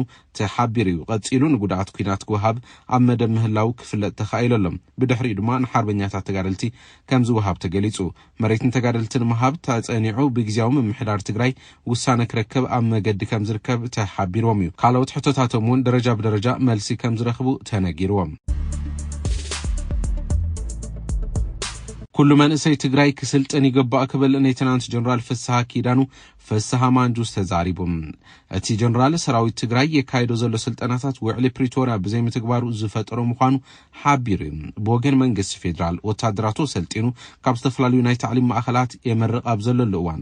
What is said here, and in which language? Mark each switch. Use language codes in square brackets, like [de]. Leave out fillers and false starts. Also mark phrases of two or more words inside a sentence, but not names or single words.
[ti] ተሓቢሩ እዩ ቀጺሉ ንጉዳት ኩናት ክወሃብ ኣብ መደብ ምህላው ክፍለጥ ተኻኢሎም ብድሕሪ ድማ ንሓርበኛታት ተጋደልቲ ከም ዝወሃብ ተገሊጹ መሬትን ተጋደልትን መሃብ ተጸኒዑ ብግዚያዊ ምሕዳር ትግራይ ውሳነ ክረክብ ኣብ መገዲ ከም ዝርከብ ተሓቢሮም እዩ ካልኦት ሕቶታቶም ደረጃ ብደረጃ መልሲ ከም ዝረኽቡ ተነጊርዎም كل من اسي تግራይ ክስልጥን ይገባእ ክብል ሌተናንት ጀነራል ፍስሐ ኪዳኑ ፍስሐ ማንጁስ ተዛሪቦም እቲ ጀነራል ሰራዊት ትግራይ የካይዶ ዘሎ ስልጠናታት ውዕሊ ፕሪቶሪያ በዘይ ምትግባሩ ዝፈጠሮ ምዃኑ ሓቢሩ በወገን መንግስት ፌደራል ወታደራቱ ሰልጢኑ ካብ ዝተፈላልዩ ናይ ታዕሊም ማእኸላት የመረቕ ኣብ ዘሎ እዋን